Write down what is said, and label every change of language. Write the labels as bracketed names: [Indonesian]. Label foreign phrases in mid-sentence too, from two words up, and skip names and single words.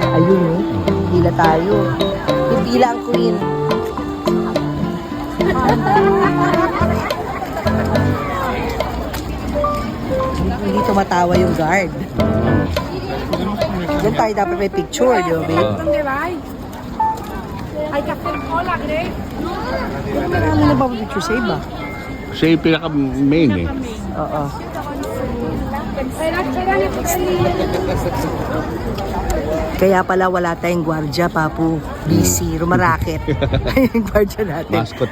[Filipino] Ayun oh, pila tayo. May pila ang queen. Hindi tumatawa yung guard. Diyan tayo dapat may picture, di ba, babe? [Spanish] ¿Dónde vais? Hay que hacer cola, Greg. [Filipino] Marami na ba picture sa iba? Siya yung pinaka-main eh. Oo. [Spanish] Espera, [Filipino] Kaya pala wala tayong gwardya, Papu. Busy, rumaraket. Yung gwardya natin.